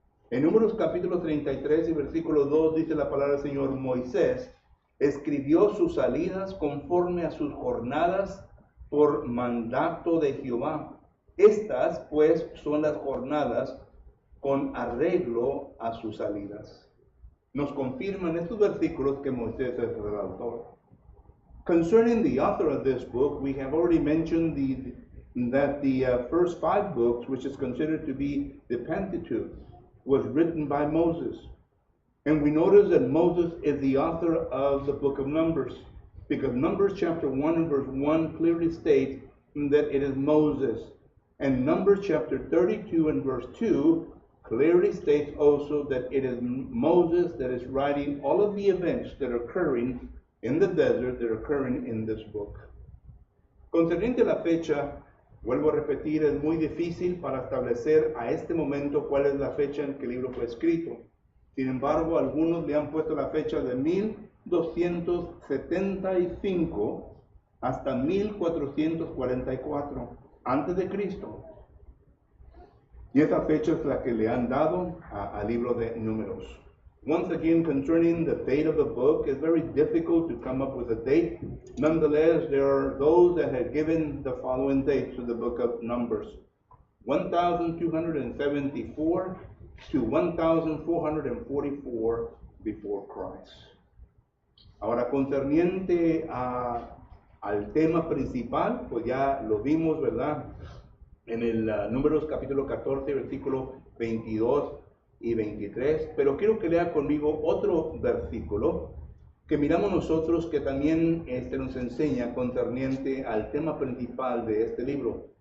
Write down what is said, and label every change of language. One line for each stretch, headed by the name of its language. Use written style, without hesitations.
Spanish: En Números capítulo 33 y versículo 2 dice la palabra del Señor: Moisés escribió sus salidas conforme a sus jornadas por mandato de Jehová. Estas pues son las jornadas con arreglo a sus salidas. Nos confirman estos versículos que Moisés es el autor.
English: Concerning the author of this book, we have already mentioned that the first 5 books, which is considered to be the Pentateuch, was written by Moses. And we notice that Moses is the author of the book of Numbers, because Numbers chapter 1 and verse 1 clearly states that it is Moses. And Numbers chapter 32 and verse 2 clearly states also that it is Moses that is writing all of the events that are occurring in the desert, that are occurring in this book.
Spanish: Concerniente a la fecha, vuelvo a repetir, es muy difícil para establecer a este momento cuál es la fecha en que el libro fue escrito. Sin embargo, algunos le han puesto la fecha de 1275 hasta 1444 antes de Cristo. Y esa fecha es la que le han dado al libro de Números.
English: Once again, concerning the date of the book, it's very difficult to come up with a date. Nonetheless, there are those that have given the following dates to the book of Numbers: 1274 to 1444 before Christ.
Spanish: Ahora, concerniente al tema principal, pues ya lo vimos, ¿verdad? En el Números capítulo 14, versículo 22 y 23, pero quiero que lea conmigo otro versículo que miramos nosotros que también nos enseña concerniente al tema principal de este libro.